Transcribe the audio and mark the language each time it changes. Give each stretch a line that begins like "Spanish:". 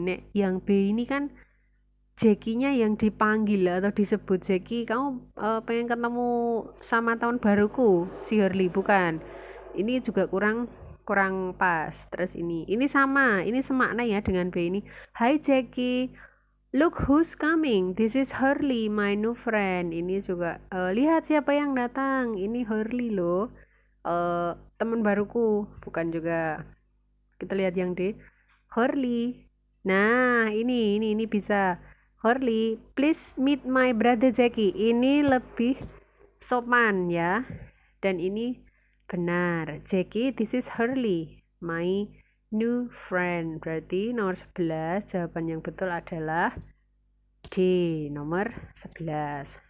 Indonesian: Nek yang B ini kan Jackie-nya yang dipanggil atau disebut Jackie, kamu pengen ketemu sama teman baruku, si Hurley, bukan. Ini juga kurang kurang pas. Terus ini sama, ini semakna ya dengan B ini.
English: Hi Jackie, look who's coming. This is Hurley, my new friend.
Indonesian: Ini juga lihat siapa yang datang. Ini Hurley loh. Teman baruku, bukan juga. Kita lihat yang D. Hurley. Nah, ini bisa.
English: Hurley, please meet my brother Jackie.
Indonesian: Ini lebih sopan ya. Dan ini benar.
English: Jackie, this is Hurley, my new friend.
Indonesian: Berarti nomor 11, jawaban yang betul adalah D, nomor 11.